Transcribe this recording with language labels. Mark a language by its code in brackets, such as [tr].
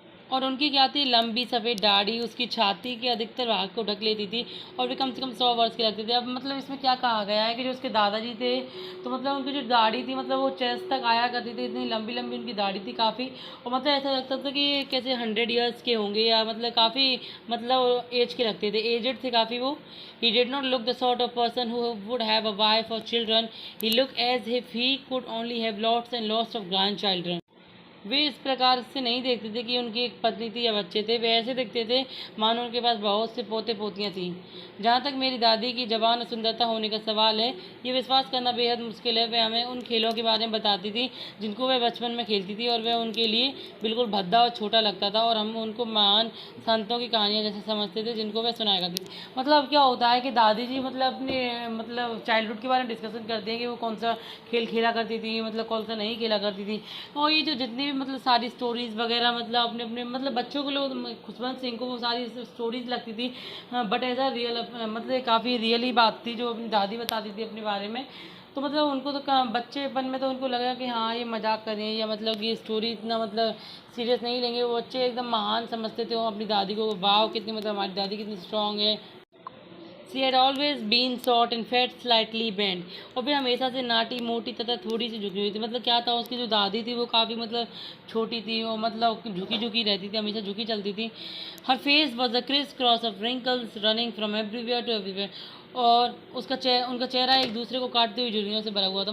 [hi] और उनकी क्या थी, लंबी सफ़ेद दाढ़ी उसकी छाती के अधिकतर भाग को ढक लेती थी, और वे कम से कम 100 वर्ष के लगते थे. अब मतलब इसमें क्या कहा गया है कि जो उसके दादाजी थे तो मतलब उनकी जो दाढ़ी थी मतलब वो चेस्ट तक आया करती थी, इतनी लंबी लंबी उनकी दाढ़ी थी काफ़ी. और मतलब ऐसा लगता था कि ये कैसे 100 years के होंगे, या मतलब काफ़ी मतलब एज के लगते थे, एजेड थे काफ़ी वो. [en] He did not look the sort of person who would have a wife or children. He looked as if he could only have lots and lots of grandchildren. [hi] वे इस प्रकार से नहीं देखते थे कि उनकी एक पत्नी थी या बच्चे थे, वे ऐसे देखते थे मानो उनके पास बहुत से पोते पोतियाँ थीं. जहाँ तक मेरी दादी की जवान और सुंदरता होने का सवाल है, ये विश्वास करना बेहद मुश्किल है. वह हमें उन खेलों के बारे में बताती थी जिनको वह बचपन में खेलती थी, और वह उनके लिए बिल्कुल भद्दा और छोटा लगता था, और हम उनको महान संतों की कहानियाँ जैसे समझते थे जिनको वह सुनाया करती थी. मतलब क्या होता है कि दादी जी मतलब अपने मतलब चाइल्डहुड के बारे में डिस्कशन करती हैं कि वो कौन सा खेल खेला करती थी, मतलब कौन सा नहीं खेला करती थी. और ये जो जितनी भी मतलब सारी स्टोरीज़ वगैरह मतलब अपने अपने मतलब बच्चों को लोग खुशवंत सिंह को वो सारी स्टोरीज लगती थी, [en] but as a real [hi] मतलब काफ़ी रियल ही बात थी जो अपनी दादी बताती थी अपने बारे में. तो मतलब उनको तो बच्चेपन में तो उनको लगा कि हाँ ये मजाक कर रहे हैं, या मतलब ये स्टोरी इतना मतलब सीरियस नहीं लेंगे. वो बच्चे एकदम महान समझते थे वो अपनी दादी को. वाह कितनी मतलब हमारी दादी कितनी स्ट्रांग है. [en] She had always been short and fat, slightly bent. [hi] और फिर हमेशा से नाटी मोटी तथा थोड़ी सी झुकी हुई थी. मतलब क्या था, उसकी जो दादी थी वो काफ़ी मतलब छोटी थी, और मतलब झुकी झुकी रहती थी, हमेशा झुकी चलती थी. [en] हर face was a criss cross of wrinkles running from everywhere to everywhere. [hi] और उनका चेहरा एक दूसरे को काटते हुए झुर्रियों से भरा हुआ था.